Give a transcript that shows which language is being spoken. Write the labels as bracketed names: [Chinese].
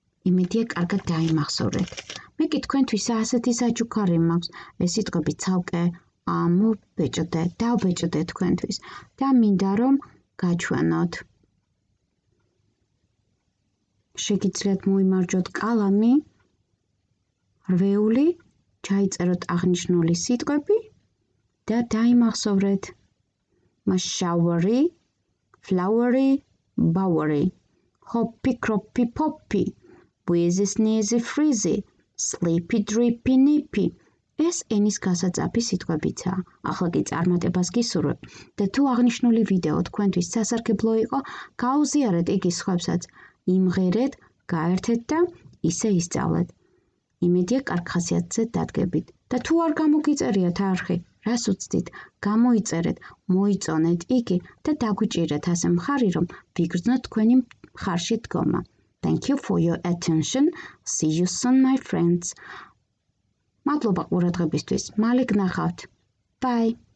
[Georgian] იმედია კარგად დაიმახსოვრეთ. მე კი თქვენთვის ასეთი საჩუქარი მაქვს, ეს სიტყვები ცალკე მოვბეჭდე, დავბეჭდე თქვენთვის და მინდა რომ გაჩვენოთ. შეგიძლიათ მოიმარჯვოთ კალამი, რვეული, ჩაიწეროთ აღნიშნული სიტყვები და დაიმახსოვრეთ. [English] showery, flowery, bowery, hoppy, croppy, poppy, wheezy, sneezy, freezy, sleepy, drippy, nippy. [Georgian] ეს ენის გასაწაფი სიტყვებიცაა. ახლა კი წარმატებას გისურვებ და თუ აღნიშნული ვიდეო თქვენთვის სასარგებლო იყო, გაუზიარეთ იგი სხვებსაც, იმღერეთ, გაერთეთ და ისე ისწავლეთ. იმედია კარგ ხასიათზე დადგებით. და თუ არ გამოგიწერიათ არხი, რას უცდით, გამოიწერეთ, მოიწონეთ იგი და დაგვიჭირეთ ასე მხარი, რომ ვიგრძნოთ თქვენი მხარში დგომა. [English] Thank you for your attention. See you soon, my friends. [Georgian] მადლობა ყურადღებისთვის. მალე გნახავთ. [English] Bye.